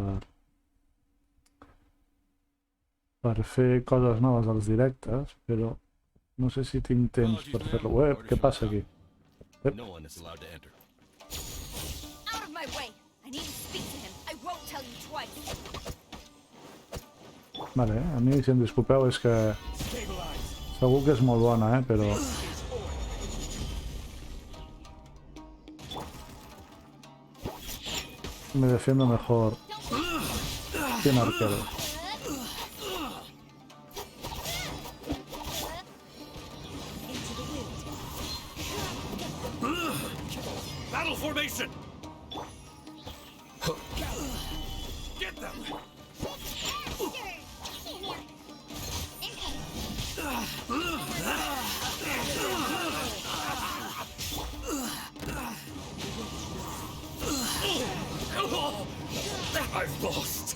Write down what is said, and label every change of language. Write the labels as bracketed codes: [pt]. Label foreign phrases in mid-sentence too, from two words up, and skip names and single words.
[ca] per fer coses noves als directes, però no sé si tinc temps per fer-lo. Què passa aquí? [en] Yep. No one is allowed to enter. Out of my way! I need to speak to him. I won't tell you twice. [ca] Vale, a mi, si em disculpeu, és que segur que és molt bona, però... [es] Me defiendo mejor sin arquero. [en] Battle formation! Get them! I've lost.